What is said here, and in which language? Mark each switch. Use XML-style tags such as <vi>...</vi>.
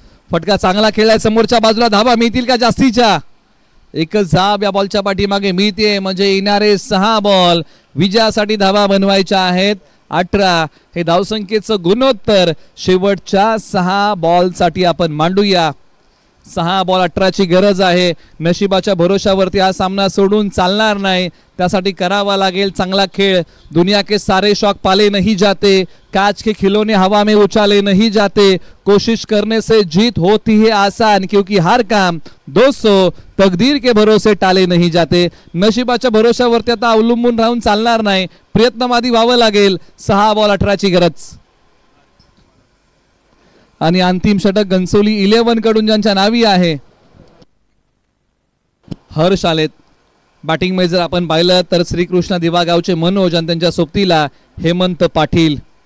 <mr>फटका चांगला खेळलाय. समोरच्या बाजूला धावा मिळतील का जास्तीच्या? एकच धाव या बॉलच्या पाठीमागे मिळते, म्हणजे येणारे 6 बॉल विजयासाठी धावा बनवायच्या आहेत 18. हे धावसंख्येचं गुणोत्तर शेवटच्या 6 बॉल साठी आपण मांडूया. 6 बॉल 18 ची गरज आहे. नशिबाच्या भरोशावरती हा सामना सोडून चालणार नाही. त्यासाठी करावा लागेल चांगला खेळ.</mr> <hi>दुनिया के सारे शौक पाले नहीं जाते, कांच के खिलौने हवा में उछाले नहीं जाते, कोशिश करने से जीत होती है आसान, क्योंकि हर काम दोस्तों तकदीर के भरोसे टाले नहीं जाते.</hi> <mr>नशिबाच्या भरोशावरती आता अवलंबून राहून चालणार नाही, प्रयत्नवादी व्हावं लागेल. 6 बॉल 18 ची गरज. आणि अंतिम षटक घनसोली 11 कडून ज्यांच्या नावी आहे हर्ष आलेत. बॅटिंग मध्ये जर आपण पाहिलं तर श्रीकृष्ण दिवागावचे मनोज आणि त्यांच्या सोबतीला हेमंत पाटील.</mr>